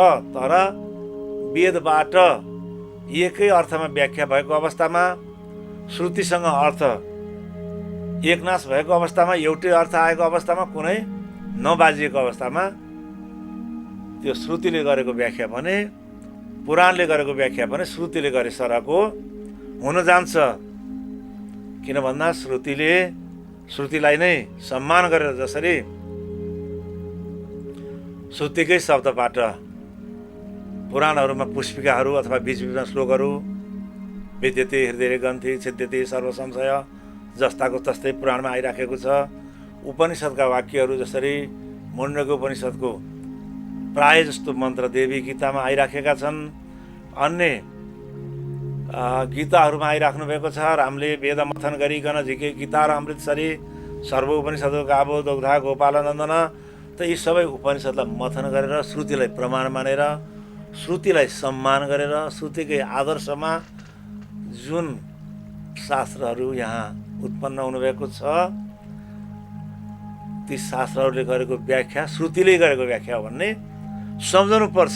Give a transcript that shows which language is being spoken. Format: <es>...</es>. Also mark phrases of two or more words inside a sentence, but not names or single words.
<ne>तर वेदबाट एकै अर्थमा व्याख्या भएको अवस्थामा, श्रुतिसँग अर्थ एकनाश भएको अवस्थामा, एउटै अर्थ आएको अवस्थामा, कुनै नबाजिएको अवस्थामा त्यो श्रुतिले गरेको व्याख्या भने, पुराणले गरेको व्याख्या भने श्रुतिले गरे सरहको हुन जान्छ। किन भन्दा श्रुतिलाई नै सम्मान गरेर जसरी श्रुतिकै शब्दबाट पुराणहरूमा पुष्पिकाहरू अथवा बीच-बीचमा श्लोकहरू</ne> <sa>विद्यते हृदय ग्रन्थि छिद्यते सर्व संशय</sa> <ne>जस्ताको तस्तै पुराणमा आइराखेको छ। उपनिषदका वाक्यहरू जसरी मुण्डको उपनिषदको प्राय जस्तो मन्त्र देवी गीतामा आइराखेका छन्, अन्य गीताहरूमा आइराख्नु भएको छ। रामले वेद मथन गरिकन झिके गीता र अमृतसरी सर्व उपनिषदको</ne> <sa>गावो दौधा गोपालनन्दन,</sa> <ne>त यी सबै उपनिषदलाई मथन गरेर श्रुतिलाई प्रमाण मानेर, श्रुतिलाई सम्मान गरेर, श्रुतिकै आदर्शमा जुन शास्त्रहरू यहाँ उत्पन्न हुनुभएको छ ती शास्त्रहरूले गरेको व्याख्या श्रुतिले गरेको व्याख्या हो भन्ने सम्झनु पर्छ।</ne>